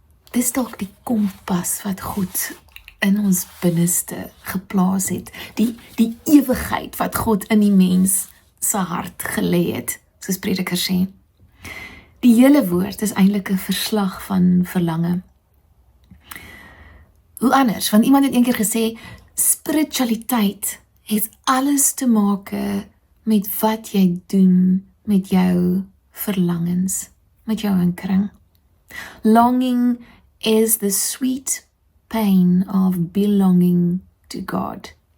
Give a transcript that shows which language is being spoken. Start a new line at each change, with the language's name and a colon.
Afrikaans: Dis dalk die kompas wat God in ons binneste geplaas het, die ewigheid wat God in die mens se hart gelê het, soos Prediker sê. Die hele woord is eintlik 'n verslag van verlange. Hoe anders? Want iemand het eendag gesê, spiritualiteit het alles te maak met wat jy doen met jou verlangens, met jou hinkering.
English: Longing is the sweet pain of belonging to God.